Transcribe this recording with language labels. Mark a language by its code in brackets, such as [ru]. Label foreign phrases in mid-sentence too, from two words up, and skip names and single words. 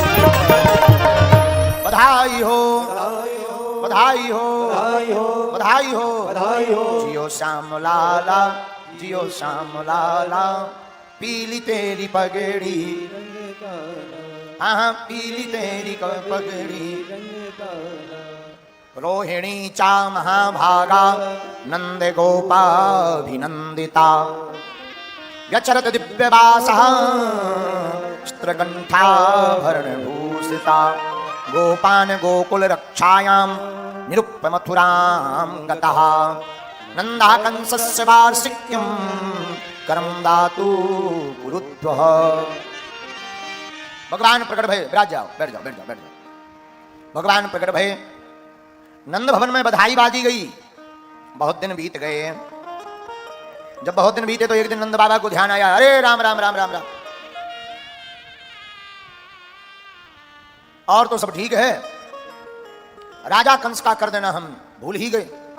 [hi] बधाई हो बधाई हो बधाई हो जियो श्याम लाला, जियो श्याम लाला, पीली तेरी पगड़ी हाँ पीली तेरी पगड़ी। [sa] रोहिणी चा महाभागा नंद गोपाभिनंदिता, यचरत दिव्यवासः स्त्रकंठाभरणभूषिता, गोपान गोकुल रक्षायां निरुप्य मथुरां गतः, नन्दाकंसस्य वार्षिक्यं करं दातु कुरुद्वः। [hi] भगवान प्रकट भये, बैठ जाओ बैठ जाओ बैठ जाओ बैठ जाओ। भगवान प्रकट भये, नंद भवन में बधाई बाजी गई। बहुत दिन बीत गए। जब बहुत दिन बीते तो एक दिन नंद बाबा को ध्यान आया, अरे राम राम राम राम राम, और तो सब ठीक है, राजा कंस का कर देना हम भूल ही गए।